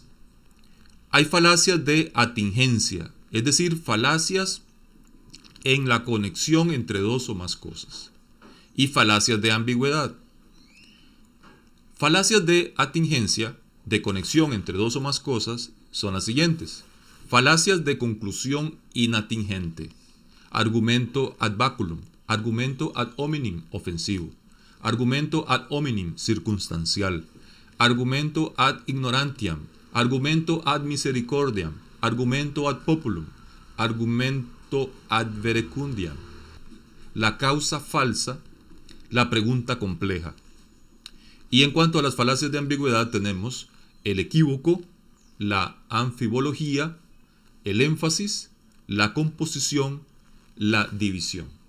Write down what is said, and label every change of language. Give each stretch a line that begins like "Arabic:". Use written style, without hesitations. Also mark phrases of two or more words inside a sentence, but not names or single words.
Spanish: Hay falacias de atingencia, es decir, falacias en la conexión entre dos o más cosas, y falacias de ambigüedad. Falacias de atingencia, de conexión entre dos o más cosas, son las siguientes. Falacias de conclusión inatingente.
Latin: Argumento ad baculum.
Spanish: Argumento
Latin: ad hominem
Spanish: ofensivo. Argumento
Latin: ad hominem
Spanish: circunstancial.
Latin: Argumento ad ignorantiam. Argumento ad misericordiam. Argumento ad populum. Argumento ad verecundiam.
Spanish: La causa falsa, la pregunta compleja. Y en cuanto a las falacias de ambigüedad tenemos el equívoco, la anfibología, el énfasis, la composición, la división.